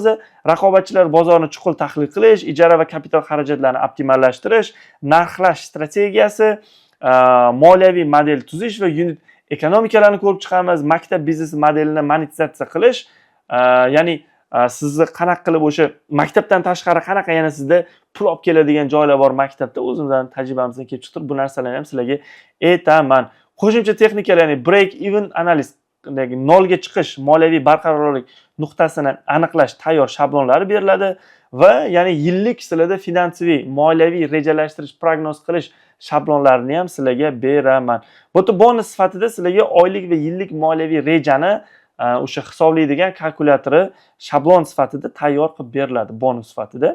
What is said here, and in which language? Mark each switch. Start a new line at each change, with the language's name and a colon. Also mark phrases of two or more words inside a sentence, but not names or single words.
Uzbek: Raqobatchilar bozorini chuqur tahlil qilish, ijara va kapital xarajatlarini optimallashtirish, narxlash strategiyasi, moliyaviy model tuzish va unit ekonomikalarni ko'rib chiqamiz. Maktab biznes modelini monetizatsiya qilish, ya'ni sizni qanaqa qilib o'sha maktabdan tashqari qanaqa yana sizda pul olib keladigan joylar bor maktabda, o'zimizdan tajribamizdan kelib chiqib bu narsalarni ham sizlarga aytaman. Qo'shimcha texnikalar, ya'ni
English: break even analysis,
Uzbek: nolga chiqish, moliyaviy barqarorlik nuqtasini aniqlash tayyor shablonlari beriladi va ya'ni yillik sizlarda finansiy, moliyaviy rejalashtirish, prognoz qilish shablonlarini ham sizlarga beraman. Bu yerda bonus sifatida sizlarga oylik va yillik moliyaviy rejani o'sha hisoblaydigan kalkulyatori shablon sifatida tayyor qilib beriladi bonus sifatida.